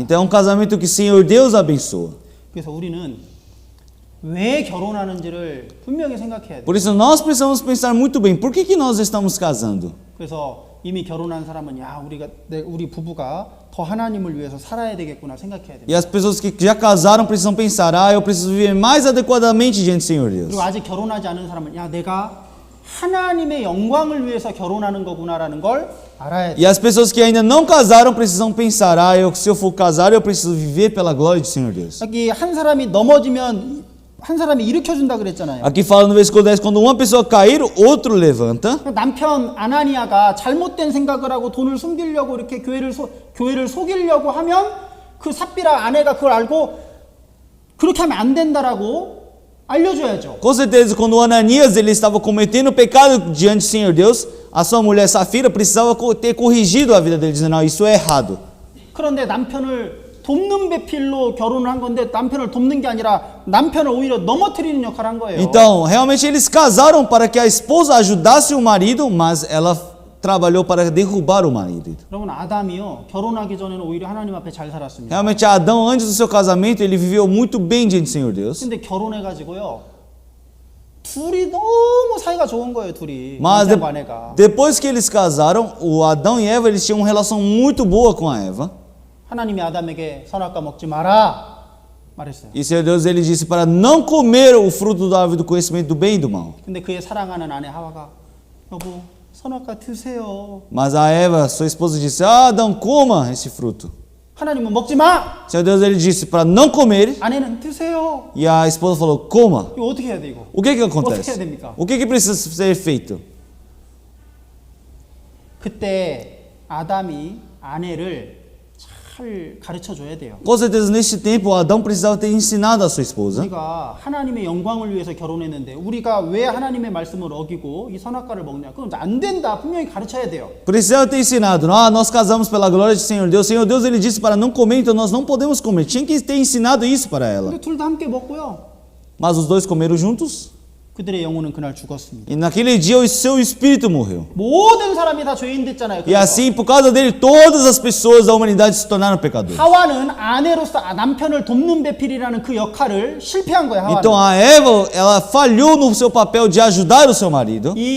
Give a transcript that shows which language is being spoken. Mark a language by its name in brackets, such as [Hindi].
[Portuguese] Então é um casamento que o Senhor Deus abençoa. [Korean] 그래서 우리는 왜 결혼하는지를 분명히 생각해야 돼요. [Portuguese] Por isso nós precisamos pensar muito bem, por que nós estamos casando? [Korean] 그래서 이미 결혼한 사람은 우리 부부가 더 하나님을 위해서 살아야 되겠구나 생각해야 돼요. [Portuguese] E as pessoas que já casaram precisam pensar, eu preciso viver mais adequadamente diante do Senhor Deus. [Korean] 그리고 아직 결혼하지 않은 사람은 내가 하나님의 영광을 위해서 결혼하는 거구나라는 걸 알아야 [Portuguese] E [Korean] 돼요. [Portuguese] as pessoas que ainda não casaram precisam pensar, se eu for casar, eu preciso viver pela glória do Senhor Deus. [Korean] 여기 한 사람이 넘어지면 한 사람이 일으켜준다 그랬잖아요. [Portuguese] Aqui fala no versículo 10, quando uma pessoa cair, outro levanta. [Korean] 남편 아나니아가 잘못된 생각을 하고 돈을 숨기려고 이렇게 교회를 속이려고 하면 그 삽비라 아내가 그걸 알고 그렇게 하면 안 된다라고 알려줘야죠. [Portuguese] Com certeza, quando Ananias ele estava cometendo pecado diante do Senhor Deus, a sua mulher Safira precisava ter corrigido a vida dele, dizendo, não, isso é errado. [Korean] 그런데 남편을 돕는 배필로 결혼을 한 건데 남편을 돕는 게 아니라 남편을 오히려 넘어뜨리는 역할을 한 거예요. [Portuguese] Então, realmente eles casaram para que a esposa ajudasse o marido, mas ela trabalhou para derrubar o marido. [Korean] 여러분 아담이요 결혼하기 전에는 오히려 하나님 앞에 잘 살았습니다. [Portuguese] Realmente Adão, antes do seu casamento, ele viveu muito bem diante do Senhor Deus. [Korean] 근데 결혼해가지고요 둘이 너무 사이가 좋은 거예요 둘이. [Portuguese] Mas [Korean] 남편과 아내가. [Portuguese] depois que eles casaram, o Adão e Eva eles tinham uma relação muito boa com a Eva. [Korean] 하나님이 아담에게 선악과 먹지 마라 말했어요. [Portuguese] E o Senhor Deus ele disse para não comer o fruto da árvore do conhecimento do bem e do mal. [Korean] 근데 그의 사랑하는 아내 하와가 여보 선악과 드세요. [Portuguese] Mas a Eva, sua esposa, disse: Adão, coma esse fruto. [Korean] 하나님은 먹지 마. [Portuguese] O Senhor Deus ele disse para não comer. [Korean] 아내는 드세요. [Portuguese] E a esposa falou: coma. [Korean] 이거 어떻게 해야 돼 이거? [Portuguese] O que [Korean] 어떻게 해야 [Portuguese] acontece? [Korean] 됩니까? [Portuguese] O que precisa ser feito? [Korean] 그때 아담이 아내를 잘 가르쳐 줘야 돼요. [Portuguese] Com certeza, neste tempo, Adão precisava ter ensinado a sua esposa. [Korean] 우리가 하나님의 영광을 위해서 결혼했는데 우리가 왜 하나님의 말씀을 어기고 이 선악과를 먹냐? 그건 안 된다. 분명히 가르쳐야 돼요. [Portuguese] Precisava ter ensinado. Nós casamos pela glória do Senhor Deus. Senhor Deus, ele disse para não comer, então nós não podemos comer. Tinha que ter ensinado isso para ela. [Korean] 근데 둘 다 함께 먹고요. [Portuguese] Mas os dois comeram juntos. [Korean] 그들의 영혼은 그날 죽었습니다. [Portuguese] E naquele dia o seu espírito morreu. [Korean] 모든 사람이 다 죄인 됐잖아요. [Portuguese] E assim, por causa dele, todas as pessoas da humanidade se tornaram pecadores. [Korean] 하와는 아내로서 남편을 돕는 배필이라는 그 역할을 실패한 거예요. [Portuguese] Então [Korean] 하와는. [Portuguese] a Eva, ela falhou no seu papel de ajudar o seu marido.